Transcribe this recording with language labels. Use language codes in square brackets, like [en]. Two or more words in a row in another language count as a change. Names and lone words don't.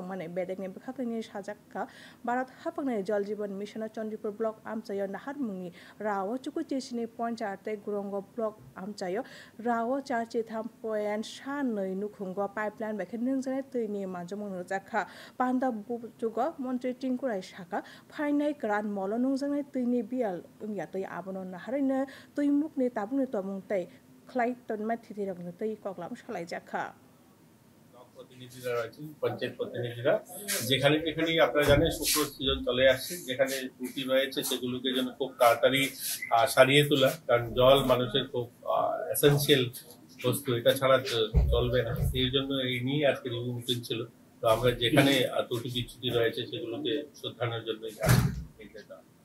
[trp] Mane bedegni bkhakni sajakka Bharat hapangni Jal Jeevan Mission Chandipur block amchayo nahar mungi rawo chukuchi sini point arte gurongo block amchayo rawo charchi tham point shanoi nukhungo pipeline bekhe nungjane tuini manjomung jakha panda bujugo montre tingkurai saka phainai kran molo nungjane tuini bial ungya tui abono naharine tuimukni tabungni tomung tai khlai tonma thithirokni tui koklam salai jakha [bn] প্রতিনিধিরা রয়েছেন পঞ্চায়েত প্রতিনিধিরা যেখানে যেখানে আপনারা জানেন শুকনো সিজন চলে আসছে যেখানে ত্রুটি রয়েছে সেগুলোকে যেন খুব তাড়াতাড়ি সারিয়ে তোলা কারণ জল মানুষের খুব এসেনশিয়াল বস্তু এটা ছাড়া চলবে না এই জন্য এই নিয়ে আজকে [en] review meeting [bn] ছিল তো আমরা যেখানে ত্রুটি বিচ্যুতি রয়েছে সেগুলোকে শুধরানোর জন্য